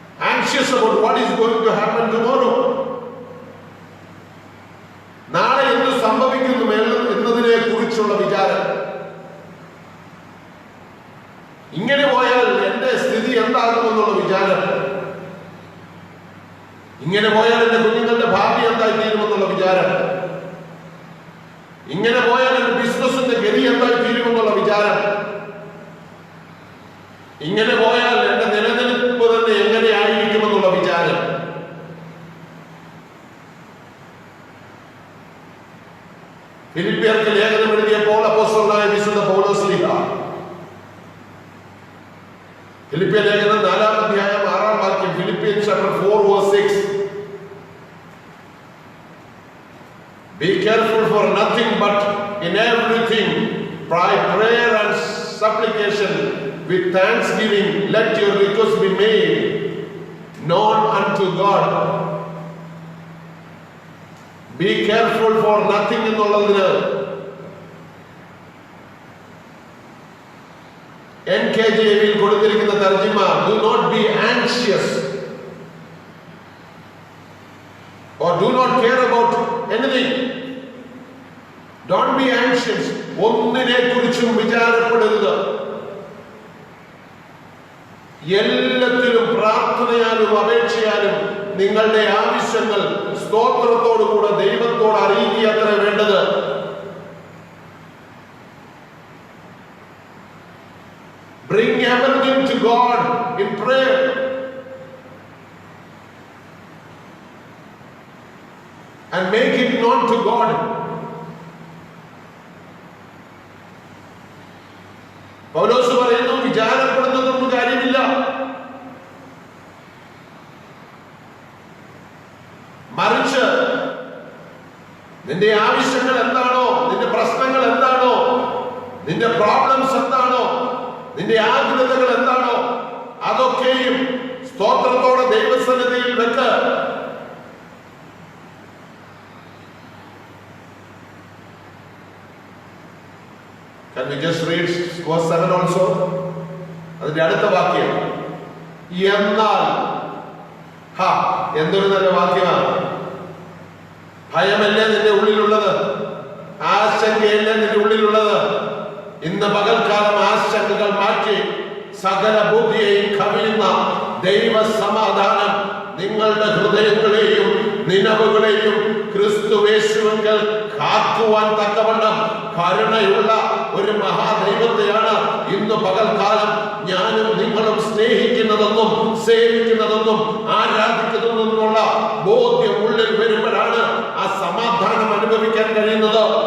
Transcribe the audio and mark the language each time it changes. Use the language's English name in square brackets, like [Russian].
[English] Anxious about what is going to happen tomorrow. [Malayalam] നാളെ എന്ത് സംഭവിക്കുന്നു എന്നതിനെ കുറിച്ചുള്ള വിചാരം. ഇങ്ങനെ പോയാൽ എന്റെ സ്ഥിതി എന്താകുമെന്നുള്ള വിചാരം. ഇങ്ങനെ പോയാൽ എന്റെ കുഞ്ഞുങ്ങളുടെ ഭാവി എന്തായി തീരുമെന്നുള്ള വിചാരം. ഇങ്ങനെ പോയാൽ എന്റെ ബിസിനസിന്റെ ഗതി എന്തായി തീരുമെന്നുള്ള വിചാരം. ഇങ്ങനെ പോയാൽ എന്റെ നിലനിൽപ്പ് തന്നെ എങ്ങനെയായിരിക്കുമെന്നുള്ള വിചാരം. ഫിലിപ്പിയർക്ക് ലേഖനം എഴുതിയപ്പോൾ അപ്പോസ്തലനായ വിശുദ്ധ പൗലോസ്ലീഹ ഫിലിപ്പിയ ലേഖനം 4-ാം അധ്യായം 6-ാം വാക്യം, [English] Philippians chapter 4 verse 6. Be careful for nothing, but in everything by prayer and supplication with thanksgiving let your requests be made known unto God. Be careful for nothing [Malayalam] എന്നുള്ളതിന് NKJV കൊടുത്തിരിക്കുന്ന തർജ്ജിമ, [English] do not be anxious or do not care about anything. Don't be anxious. [Malayalam] ഒന്നിനെ കുറിച്ചും വിചാരപ്പെടരുത്. എല്ലാത്തിലും പ്രാർത്ഥനയാലും അപേക്ഷയാലും നിങ്ങളുടെ ആവശ്യങ്ങൾ സ്തോത്രത്തോടുകൂടെ ദൈവത്തോട് അറിയിക്കുക വേണ്ടത്. [English] Bring everything to God in prayer. And make it known to God. [Malayalam] പൗലോസ് പറയുന്നു, വിചാരപ്പെടുന്നതൊന്നും കാര്യമില്ല. മറിച്ച് നിന്റെ ആവശ്യങ്ങൾ എന്താണോ, നിന്റെ പ്രശ്നങ്ങൾ എന്താണോ, നിന്റെ പ്രോബ്ലംസ് എന്താണോ, നിന്റെ ആഗ്രഹങ്ങൾ എന്താണോ, അതൊക്കെയും സ്തോത്രത്തോടെ ദൈവസന്നിധിയിൽ വെക്ക്. [English] Can we just read verse 7 also? [Malayalam] അതിന്റെ അടുത്ത വാക്യം, എന്നാൽ എന്തൊരു നല്ല വാക്യമാണ്. ഭയമല്ലേ നിന്റെ ഉള്ളിലുള്ളത്, ആശങ്കയല്ലേ നിന്റെ ഉള്ളിലുള്ളത്. ഇന്ന് പകൽക്കാലം ആശങ്കകൾ മാറ്റി സകല ബുദ്ധിയെയും കവിയുന്ന ദൈവ സമാധാനം നിങ്ങളുടെ ഹൃദയങ്ങളെയും നിലവുകളെയും ക്രിസ്തുവേശുവിങ്കൽ കാക്കുവാൻ തക്കവണ്ണം കരുണയുള്ള ഒരു മഹാദൈവത്തെയാണ് ഇന്ന് പകൽക്കാലം ഞാനും നിങ്ങളും സ്നേഹിക്കുന്നതെന്നും സേവിക്കുന്നതെന്നും ആരാധിക്കുന്നതെന്നുമുള്ള ബോധ്യം ഉള്ളിൽ വരുമ്പോഴാണ് ആ സമാധാനം അനുഭവിക്കാൻ കഴിയുന്നത്.